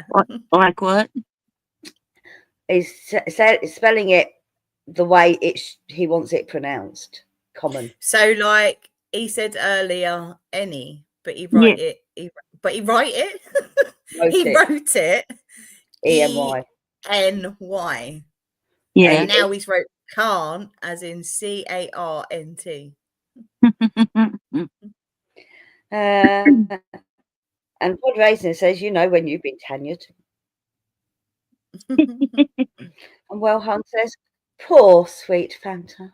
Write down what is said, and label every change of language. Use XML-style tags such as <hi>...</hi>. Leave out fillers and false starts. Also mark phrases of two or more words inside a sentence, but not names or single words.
<en>Like what? He's spelling it the way he wants it pronounced. Common. So like he said earlier, any, but he wrote it. He wrote it. He wrote it. E-N-Y. E-N-Y. Yeah. And now he's wrote can't as in C-A-R-N-T. And Pod Racing says, you know when you've been tenured. And Well Hunt says, poor sweet Fanta.</en>